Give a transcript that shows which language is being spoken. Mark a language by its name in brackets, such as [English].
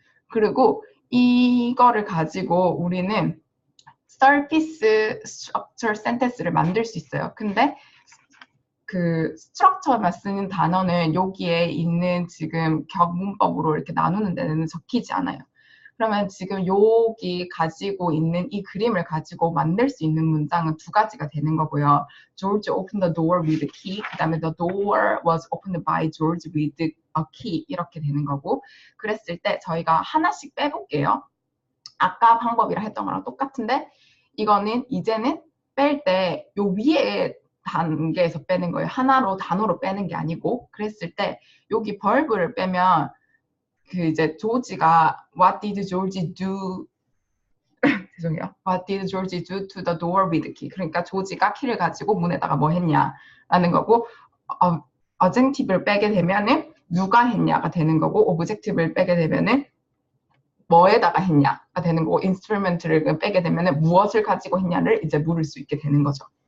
[Korean] 그리고 이거를 가지고 우리는 surface structure sentence를 만들 수 있어요. 근데 그 structure만 쓰는 단어는 여기에 있는 지금 격문법으로 이렇게 나누는 데는 적히지 않아요. 그러면 지금 여기 가지고 있는 이 그림을 가지고 만들 수 있는 문장은 두 가지가 되는 거고요. [English] George opened the door with a key. [Korean] 그 다음에 [English] the door was opened by George with a key. [Korean] 이렇게 되는 거고. 그랬을 때 저희가 하나씩 빼볼게요. 아까 방법이랑 했던 거랑 똑같은데 이거는 이제는 뺄 때 요 위에 단계에서 빼는 거예요. 하나로 단어로 빼는 게 아니고 그랬을 때 여기 verb를 빼면 그 이제 조지가 [English] What did George do? [Korean] 죄송해요. [English] What did George do to the door with the key? [Korean] 그러니까 조지가 키를 가지고 문에다가 뭐 했냐라는 거고 어젝티브를 빼게 되면은 누가 했냐가 되는 거고 오브젝티브를 빼게 되면은 뭐에다가 했냐가 되는 거고 인스트루먼트를 빼게 되면은 무엇을 가지고 했냐를 이제 물을 수 있게 되는 거죠.